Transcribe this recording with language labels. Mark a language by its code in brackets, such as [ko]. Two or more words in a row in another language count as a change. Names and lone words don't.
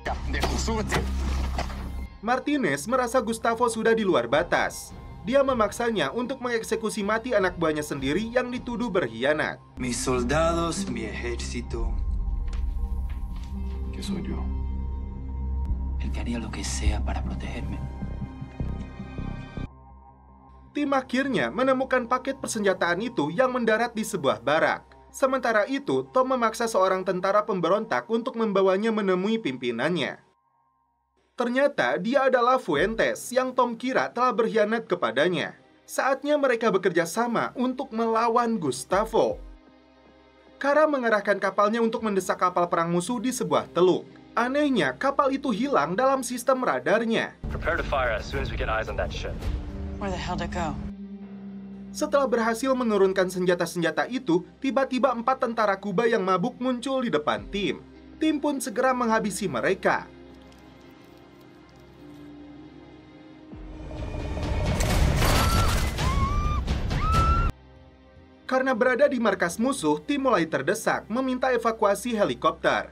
[id] Martinez merasa Gustavo sudah di luar batas. Dia memaksanya untuk mengeksekusi mati anak buahnya sendiri yang dituduh berkhianat. [es] Mis soldados, mi ejército. ¿Qué soy yo? El que haría lo que sea para protegerme. [id] Tim akhirnya menemukan paket persenjataan itu yang mendarat di sebuah barak. Sementara itu, Tom memaksa seorang tentara pemberontak untuk membawanya menemui pimpinannya. Ternyata dia adalah Fuentes yang Tom kira telah berkhianat kepadanya. Saatnya mereka bekerja sama untuk melawan Gustavo. Kara mengarahkan kapalnya untuk mendesak kapal perang musuh di sebuah teluk. Anehnya, kapal itu hilang dalam sistem radarnya. [en] Prepare to fire as soon as we get eyes on that ship. Where the hell did it go? [id] Setelah berhasil menurunkan senjata-senjata itu, tiba-tiba 4 tentara Kuba yang mabuk muncul di depan tim. Tim pun segera menghabisi mereka. Karena berada di markas musuh, tim mulai terdesak, meminta evakuasi helikopter.